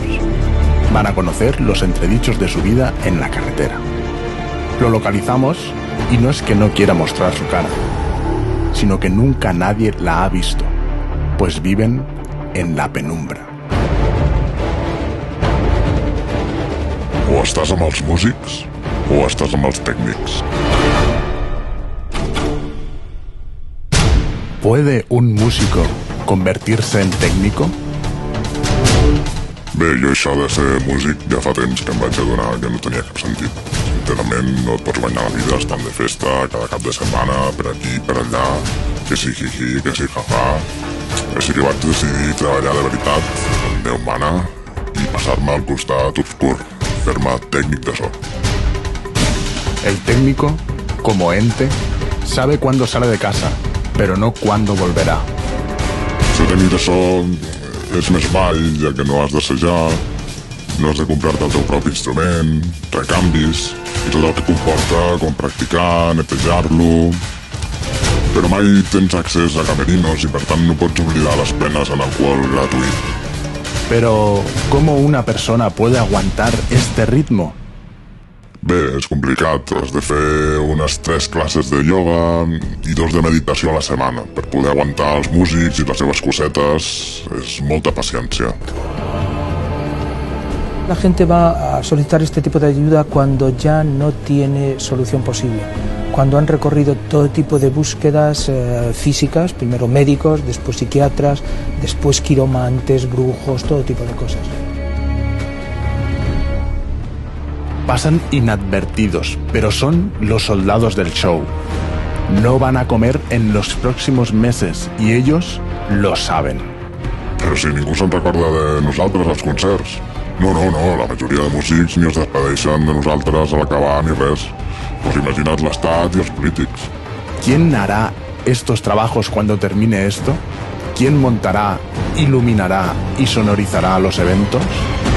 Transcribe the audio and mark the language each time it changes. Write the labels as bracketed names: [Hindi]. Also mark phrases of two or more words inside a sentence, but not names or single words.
[Spanish] Van a conocer los entredichos de su vida en la carretera. Lo localizamos y no es que no quiera mostrar su cara, sino que nunca nadie la ha visto, pues viven en la penumbra. [Catalan] O estàs amb els músics o estàs amb els tècnics. [Spanish] ¿Puede un músico convertirse en técnico? [Catalan] Bé, jo això de ser músic ja fa temps que em vaig adonar que no tenia cap sentit. Sincerament, no et pots guanyar la vida estant de festa cada cap de setmana, per aquí, per allà, que si jiji, que si jaja. Així que vaig decidir treballar de veritat, amb Déu mana, i passar-me al costat obscur, fer-me tècnic de so. [Spanish] El técnico, como ente, sabe cuándo sale de casa, pero no cuándo volverá. [Catalan] Ser tècnic de so és més ball, ja que no has d'assajar, no has de comprar-te el teu propi instrument, recanvis, i tot el que comporta, com practicar, netejar-lo. Però mai tens accés a camerinos i per tant no pots oblidar les penes en alcohol gratuït. [Spanish] Pero, ¿cómo una persona puede aguantar este ritmo? [Catalan] Bé, és complicat. Has de fer unes 3 classes de yoga i 2 de meditació a la setmana per poder aguantar els músics i les seves cosetes. És molta paciència. [Spanish] La gente va a solicitar este tipo de ayuda cuando ya no tiene solución posible, cuando han recorrido todo tipo de búsquedas físicas, primero médicos, después psiquiatras, después quiromantes, brujos, todo tipo de cosas. Pasan inadvertidos, pero son los soldados del show. No van a comer en los próximos meses y ellos lo saben. [Catalan] Però si ningú se'n recorda de nosaltres als concerts. No, la majoria de músics ni es despedeixen de nosaltres a l'acabar ni res. Pues imagina't l'estat i els polítics. [Spanish] ¿Quién hará estos trabajos cuando termine esto? ¿Quién montará, iluminará y sonorizará los eventos?